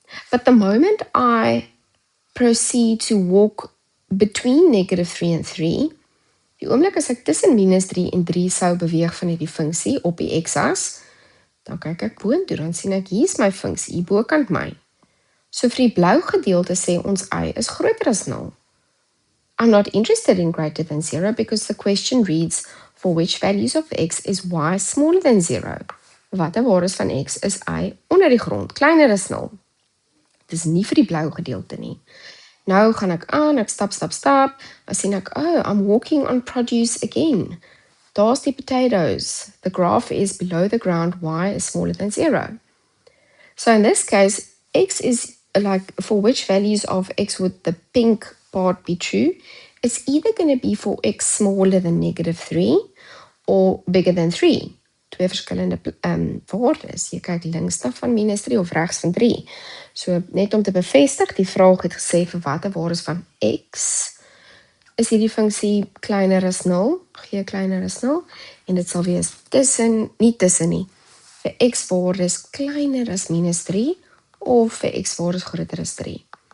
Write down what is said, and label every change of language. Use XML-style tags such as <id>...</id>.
<en>But the moment I proceed to walk between -3 and 3,</en> <af>die oomblik as ek tussen -3 en 3 sou beweeg van hierdie funksie op die x-as, dan kyk ek boontoe, dan sien ek, hier is my funksie, hier bokant my. So vir die blou gedeelte sê ons y is groter as 0.</af> <en>I'm not interested in greater than 0 because the question reads, for which values of x is y smaller than 0?</en> <af>Wat die waardes van x is y onder die grond, kleiner as 0. Dit is nie vir die blou gedeelte nie. Nou gaan ek aan, ek stap, dan sien ek,</af> <en>oh, I'm walking on produce again.</en> <af>Daar's die potatoes.</af> <en>The graph is below the ground, y is smaller than 0. So in this case, x is like, for which values of x would the pink part be true? It's either going to be for x smaller than -3 or bigger than 3.</en> <af>Twee verskillende waardes. Jy kyk links na van -3 of regs van 3. So net om te bevestig, die vraag het gesê vir watter waardes van x is hierdie funksie kleiner as 0, g kleiner as 0, en dit sal wees tussen, nie tussen nie, vir x waardes kleiner as -3 of vir x waardes groter as 3.</af>